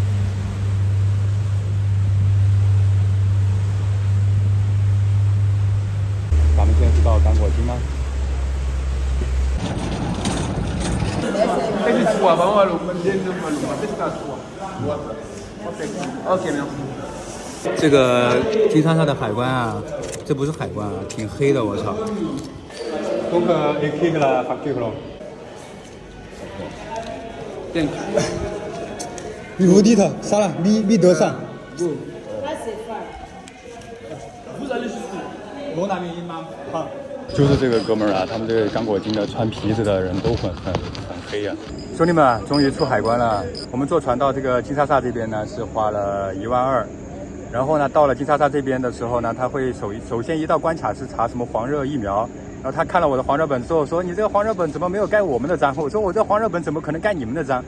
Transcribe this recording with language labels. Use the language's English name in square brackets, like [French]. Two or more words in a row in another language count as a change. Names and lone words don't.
[Chinese] 咱们现在是到刚果金吗？这个金沙萨的海关啊，这不是海关啊，挺黑的，我操。 [French] Donc écrire la facture là. Vous dites ça là, 1200. Vous allez jusqu'où? Mon ami imam. [Chinese] 就是这个哥们儿啊，他们这个刚果金的穿皮子的人都很黑呀、兄弟们，终于出海关了。我们坐船到这个金沙萨这边呢，是花了12000。然后呢，到了金沙萨这边的时候呢，他会首先一到关卡是查什么黄热疫苗， 然后他看了我的黄热本之后说：“你这个黄热本怎么没有盖我们的章？”我说：“我这黄热本怎么可能盖你们的章？